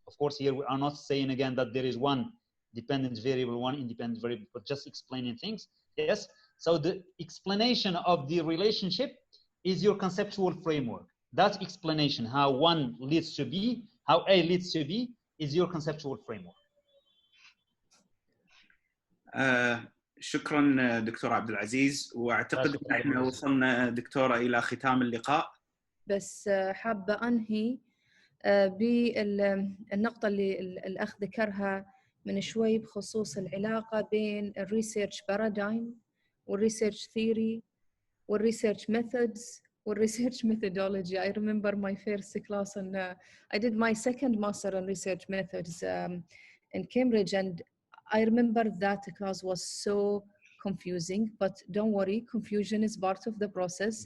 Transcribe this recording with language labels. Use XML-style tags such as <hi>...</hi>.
<en>Of course, here we are not saying again that there is one dependent variable, one independent variable, but just explaining things. Yes. So the explanation of the relationship is your conceptual framework. That explanation, how one leads to B, how A leads to B, is your conceptual framework.</en> <ar>شكرا دكتور عبد العزيز، واعتقد ان احنا وصلنا دكتوره الى ختام اللقاء. بس حابه انهي بالنقطه اللي الاخ ذكرها من شوي بخصوص العلاقه بين الريسيرش بارادايم والريسيرش ثيوري والريسيرش ميثودز والريسيرش methodology.</ar> <en>I remember my first class and I did my second master in research methods in Cambridge, and I remember that class was so confusing, but don't worry, confusion is part of the process.</en>